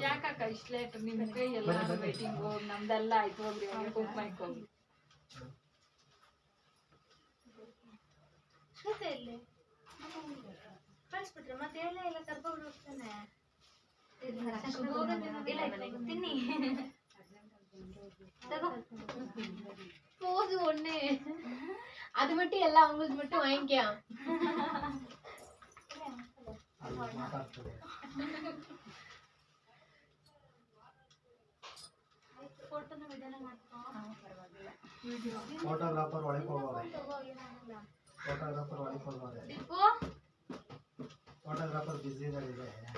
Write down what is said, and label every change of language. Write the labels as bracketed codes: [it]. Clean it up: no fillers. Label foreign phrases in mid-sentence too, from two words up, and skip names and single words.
[kn] ಯಾಕಕ್ಕ ಇಷ್ಟು ಲೇಟ್? ನಿಮ್ ಕೈ ಎಲ್ಲ ವೈಟಿಂಗ್, ನಮ್ದೆಲ್ಲ ಆಯ್ತು. ಹೋಗ್ರಿ ಕುಂಕುಮಕ್ಕೆ ಹೋಗಿ. ಶ್ವೇತಾ ಇಲ್ಲಿ ಕಳಿಸ್ಬಿಟ್ರೆ ಮತ್ತೆ ಎಲ್ಲ ಎಲ್ಲ ಕರ್ಕೊಂಡು ಹೋಗ್ತಾನೆ. ತಿನ್ನಿ [ta] போது ஒண்ணு. அது மட்டும் எல்லாம் அவங்களுக்கு மட்டும் வாங்கிக்க. [kn] ಅಲ್ಲಿ ಮಾತಾಡ್ತದೆ. ಫೋಟೋನ ವಿಡಿಯೋನ ಮಾಡ್ಕೊ. ಫೋಟೋಗ್ರಾಫರ್ ಒಳಗೆ ಹೋಗೋದೆ. ಫೋಟೋಗ್ರಾಫರ್ ಒಳಗೆ ಹೋಗೋದೆ. ಫೋಟೋಗ್ರಾಫರ್ ಬಿಸಿ ಇದೆ.